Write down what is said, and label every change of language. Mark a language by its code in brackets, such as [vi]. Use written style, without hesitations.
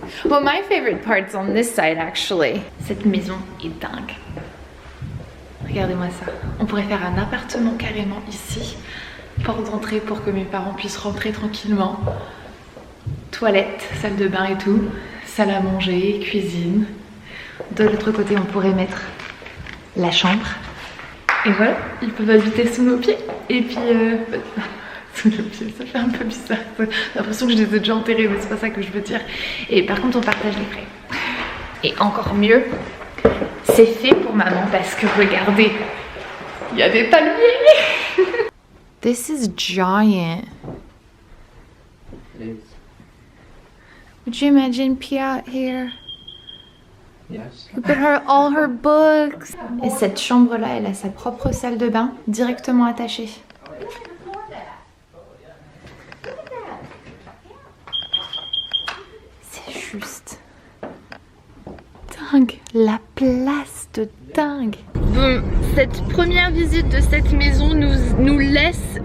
[en] Well, my favorite part's on this side actually. [fr] Cette maison est dingue. Regardez-moi ça. On pourrait faire un appartement carrément ici. Porte d'entrée pour que mes parents puissent rentrer tranquillement. Toilette, salle de bain et tout. Salle à manger, cuisine. De l'autre côté, on pourrait mettre la chambre. Et voilà, ils peuvent habiter sous nos pieds. Et puis, sous nos pieds, ça fait un peu bizarre. J'ai l'impression que je les ai déjà enterrés, mais c'est pas ça que je veux dire. Et par contre, on partage les frais. Et encore mieux, c'est fait pour maman parce que regardez, il y a des palmiers. [en] This is giant. It is. Would you imagine Pia out here? Yes. You put all her books. [fr] Et cette chambre-là, elle a sa propre salle de bain directement attachée. C'est juste dingue. La place de dingue. Bon, cette première visite de cette maison nous laisse...